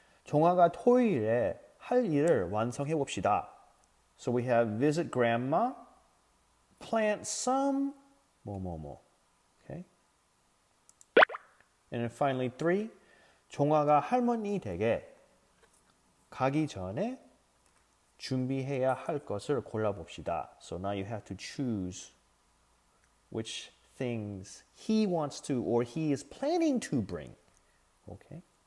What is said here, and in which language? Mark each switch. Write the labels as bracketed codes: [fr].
[ko] 종아가 토요일에 할 일을 완성해 봅시다. [en] So we have visit Grandma, plant some [ko] 뭐뭐뭐. [en] Okay? And then finally [ko] 3, 종아가 할머니 댁에 가기 전에 준비해야 할 것을 골라봅시다. [en] So now you have to choose which things he wants to or he is planning to bring. Okay?